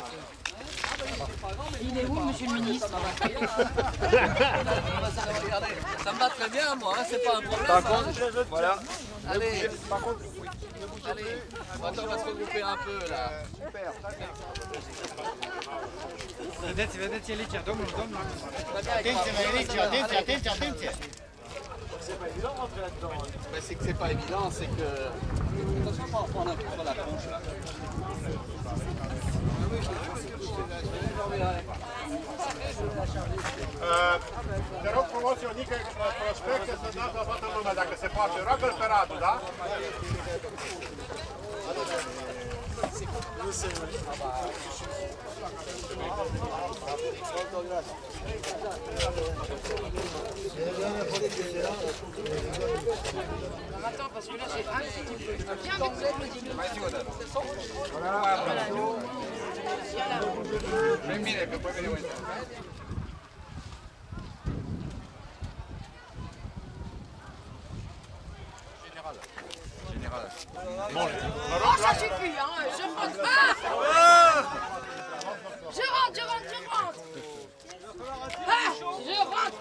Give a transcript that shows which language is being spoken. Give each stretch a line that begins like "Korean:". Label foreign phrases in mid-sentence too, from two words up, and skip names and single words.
French: Il est où, monsieur le ministre? Ça me va très bien, moi, hein, c'est pas un problème. Par contre, voilà. Allez, Par contre, oui, ne bougez allez, plus. on va se regrouper un peu là. Super, très bien.
Romanian: Vedeți, Ilicia, domnul.
French: Très bien,
Romanian: Atenție, Ilicia, atenție.
French: c'est pas évident d'entrer là-dedans. Ben, c'est que c'est pas évident, c'est que... Attention, on va en prendre un peu sur la tronche là.
Romanian: Te rog frumos, Ionică, prospecte să dați la toată lumea, dacă se poate. Roagă-l pe Radu, da?
French: Attends, parce que là j'ai un petit peu. Viens avec
Romanian: Ben bine, că păi veni uite.
French: Général.
Romanian: Bun.
French: Oh, ça suffit, hein, je rentre. Ah je rentre. Ah, je rentre.